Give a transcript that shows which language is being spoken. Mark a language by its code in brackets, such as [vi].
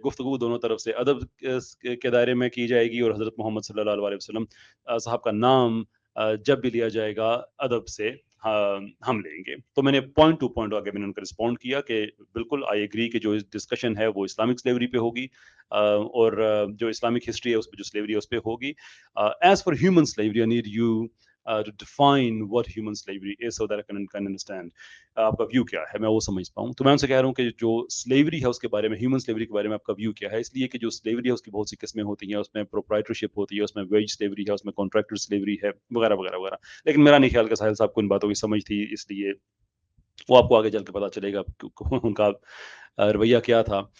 [hi] गुफ्तगू दोनों तरफ से अदब के दायरे में की जाएगी, और हज़रत मोहम्मद सल्लल्लाहु अलैहि वसल्लम साहब का नाम जब भी लिया जाएगा अदब से हम लेंगे। तो मैंने पॉइंट टू पॉइंट आगे मैंने उनको रिस्पॉन्ड किया कि बिल्कुल [en] I agree [hi] कि जो डिस्कशन है वो इस्लामिक स्लेवरी पे होगी, और जो इस्लामिक हिस्ट्री है उस पर, जो स्लेवरी है उस पर होगी। [en] as for human slavery, I need you to define what human slavery is so that I can understand [hi] आपका व्यू क्या है, मैं वो समझ पाऊँ। तो मैं उनसे कह रहा हूँ कि जो स्लेवरी है उसके बारे में, ह्यूमन स्लेवरी के बारे में आपका व्यू क्या है? इसलिए कि जो स्लेवरी है उसकी बहुत सी किस्में होती हैं, उसमें प्रोप्राइटरशिप होती है, उसमें वेज स्लेवरी है, उसमें कॉन्ट्रैक्टर स्लेवरी है, वगैरह वगैरह वगैरह। लेकिन मेरा नहीं ख्याल कि साहिल साहब को इन बातों की समझ थी, इसलिए वो आपको आगे चल के पता चलेगा उनका रवैया क्या था।